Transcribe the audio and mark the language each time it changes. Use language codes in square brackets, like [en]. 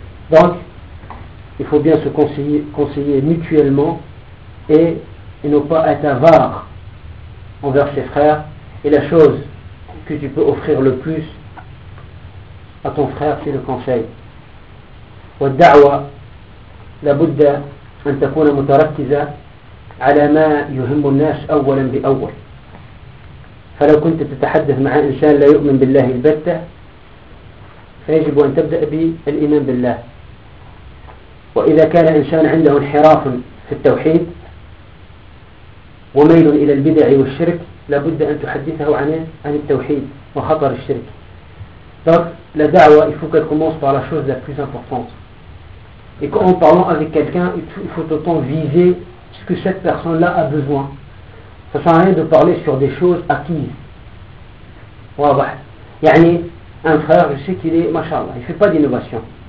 [fr] Donc, il faut bien se conseiller mutuellement et ne pas être avare envers ses frères. Et la chose que tu peux offrir le plus à ton frère, c'est le conseil. [ar] Wa da'wa la budda an takuna mutarakkiza على ما يهم الناس أولا بأول. فلو كنت تتحدث مع إنسان لا يؤمن بالله البتة، فيجب أن تبدأ بالإيمان بالله. وإذا كان إنسان عنده انحراف في التوحيد وميل إلى البدع والشرك، لابد أن تحدثه عن التوحيد وخطر الشرك. [fr] donc la da'wa, il faut qu'elle commence par la chose la plus importante. Et quand on parle avec quelqu'un, il faut autant viser ce que cette personne-là a besoin. Ça ne sert à rien de parler sur des choses acquises. Yani, un frère, je sais qu'il est, mashallah, il ne fait pas d'innovation.